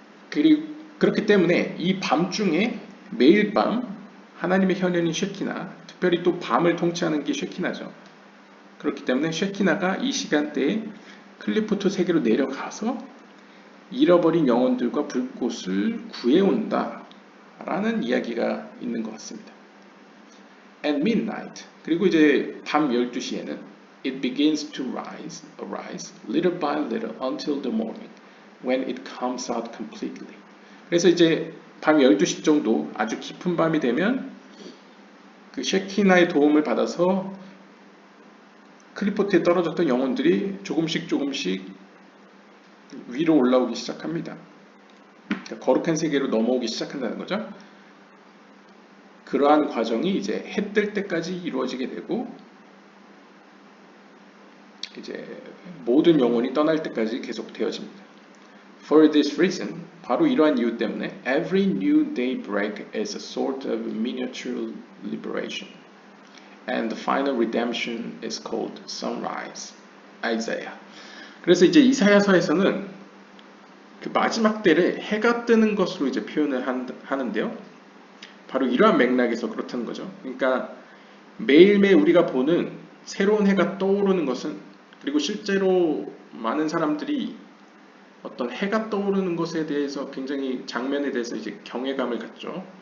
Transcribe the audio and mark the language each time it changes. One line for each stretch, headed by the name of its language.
Korean: 그렇기 때문에 이 밤중에 매일 밤 하나님의 현현인 쉐키나, 특별히 또 밤을 통치하는 게 쉐키나죠. 그렇기 때문에 쉐키나가 이 시간대에 클리포트 세계로 내려가서 잃어버린 영혼들과 불꽃을 구해온다 라는 이야기가 있는 것 같습니다.
English: At midnight,
Korean: 그리고 이제 밤 12시에는
English: it begins to arise little by little until the morning when it comes out completely.
Korean: 그래서 이제 밤 12시 정도 아주 깊은 밤이 되면 그 쉐키나의 도움을 받아서 클리포트에 떨어졌던 영혼들이 조금씩 위로 올라오기 시작합니다. 그러니까 거룩한 세계로 넘어오기 시작한다는 거죠. 그러한 과정이 이제 해 뜰 때까지 이루어지게 되고 이제 모든 영혼이 떠날 때까지 계속되어집니다.
English: For this reason,
Korean: 바로 이러한 이유 때문에
English: every new daybreak is a sort of miniature liberation. And the final redemption is called sunrise. Isaiah.
Korean: 그래서 이제 이사야서에서는 그 마지막 때를 해가 뜨는 것으로 이제 표현을 하는데요. 바로 이러한 맥락에서 그렇다는 거죠. 그러니까 매일매일 우리가 보는 새로운 해가 떠오르는 것은, 그리고 실제로 많은 사람들이 어떤 해가 떠오르는 것에 대해서 굉장히 장면에 대해서 이제 경외감을 갖죠.